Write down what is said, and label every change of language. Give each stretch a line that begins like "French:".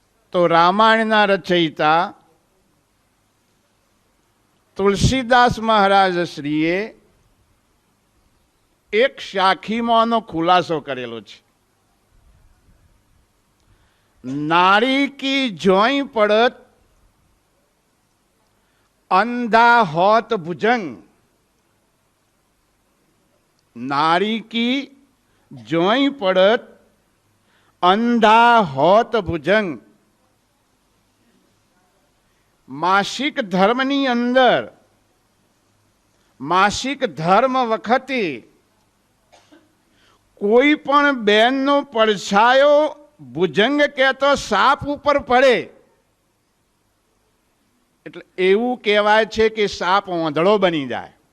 Gujarati: તો રામાયણના રચયિતા તુલસીદાસ મહારાજ શ્રીએ એક શાખીમાંનો ખુલાસો કરેલો છે.
Hindi: नारी की जोई पड़त अंधा होत भुजंग. नारी की जोई पड़त अंधा होत भुजंग.
Gujarati: मासिक धर्मनी अंदर मासिक धर्म वखते कोई पण बेननो પડછાયો ભુજંગ કહેતો સાપ ઉપર પડે એટલે એવું કહેવાય છે કે સાપ ઓંધળો બની જાય.